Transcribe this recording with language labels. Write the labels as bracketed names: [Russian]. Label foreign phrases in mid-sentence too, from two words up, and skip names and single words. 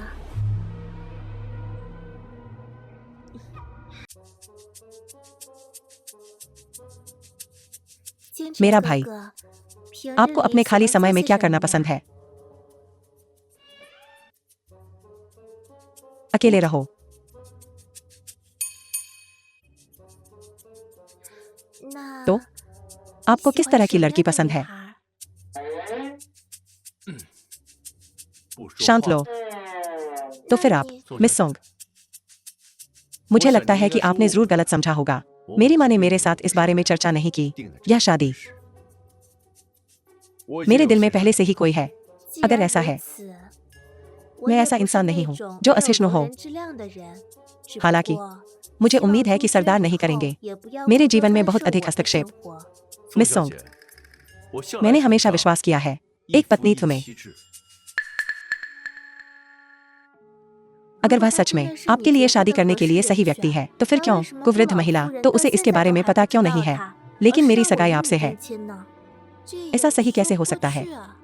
[Hindi] मेरा भाई, आपको अपने खाली समय में क्या करना पसंद है? अकेले रहो। तो आपको किस तरह की लड़की पसंद है? [Chinese] 不说 [Hindi] शांत [Chinese] 话 [Hindi] लो। तो फिर आप, मिस सोंग, मुझे लगता है कि आपने जरूर गलत समझा होगा। मेरी माँ ने मेरे साथ इस बारे में चर्चा नहीं की। [Chinese] 定的 [Hindi] यह शादी [Chinese] 我已经 [Hindi] मेरे [Chinese] 有 [Hindi] दिल में [Chinese] 先 [Hindi] पहले से ही कोई है। अगर ऐसा है, मैं ऐसा इंसान नहीं हूँ जो असहिष्णु हो। हालांकि मुझे उम्मीद है कि सरदार नहीं करेंगे मेरे जीवन में बहुत अधिक हस्तक्षेप। [Chinese] 宋 [Hindi] मिस [Chinese] 小 [Hindi] सोंग, [Chinese] 姐，我向来 [Hindi] मैंने [Chinese] 崇 [Hindi] हमेशा [Chinese] 尚 [Hindi] विश्वास किया है [Chinese] 一 [Hindi] एक [Chinese] 夫 [Hindi] पत्नी [Chinese] 一 [Hindi] तुम्हें। [Chinese] 妻制。 [Hindi] अगर वह सच में आपके लिए शादी करने के लिए सही व्यक्ति है तो फिर क्यों? कुवृद्ध महिला, तो उसे इसके बारे में पता क्यों नहीं है? लेकिन मेरी सगाई आपसे है। ऐसा सही कैसे हो सकता है?